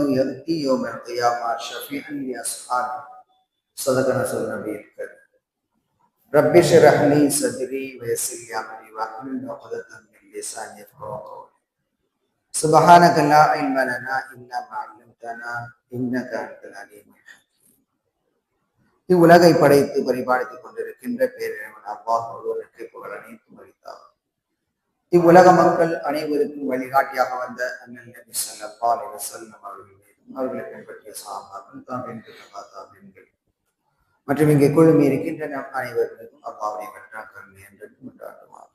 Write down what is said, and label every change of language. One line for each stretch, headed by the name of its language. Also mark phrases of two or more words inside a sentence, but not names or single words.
Arabic: يأتي يوم القيامة شفيعا لأصحابه صدق رسول النبي الكريم رب اشرح لي صدري ويسر لي أمري واحلل عقدة من لساني يفقهوا قولي سبحانك لا علم لنا إلا ما علمتنا إنك أنت العليم الحكيم
Tamil: இவ்வுலகை படைத்து பரிபாலித்துக் கொண்டிருக்கின்ற பேரிழவன் அல்லாஹ் ஒருவனுக்கு புகழ் அனைத்தும் அளித்தார். இவ்வுலக மக்கள் அனைவருக்கும் வழிகாட்டியாக வந்த அண்ணல் நபி
Arabic: صلى الله عليه وسلم
Tamil: அவர்களை பின்பற்றிய சஹாபாக்கள் தாபிஈன்கள் மற்றும் இங்கே குழுமி இருக்கின்ற நம் அனைவருக்கும் அல்லாஹ்வுடைய வெற்றாம் கருணை என்றும் உண்டாகுமாறு.